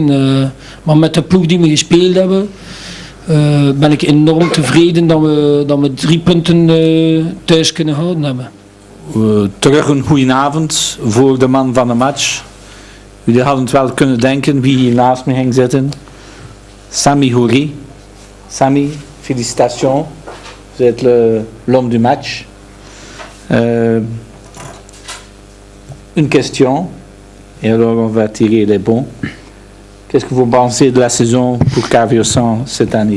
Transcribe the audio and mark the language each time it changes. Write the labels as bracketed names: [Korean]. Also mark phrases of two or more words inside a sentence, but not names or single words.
[Dutch] Maar met de ploeg die we gespeeld hebben, ben ik enorm tevreden dat we 3 punten thuis kunnen houden hebben. Terug een goede avond voor de man van de match. Jullie hadden het wel kunnen denken wie hier naast me ging zitten. Sami Houri. [French] Sami, félicitations. Vous êtes l'homme du match. Une question. Et alors on va tirer les bons. Qu'est-ce que vous pensez de la saison pour KVO 100 cette année?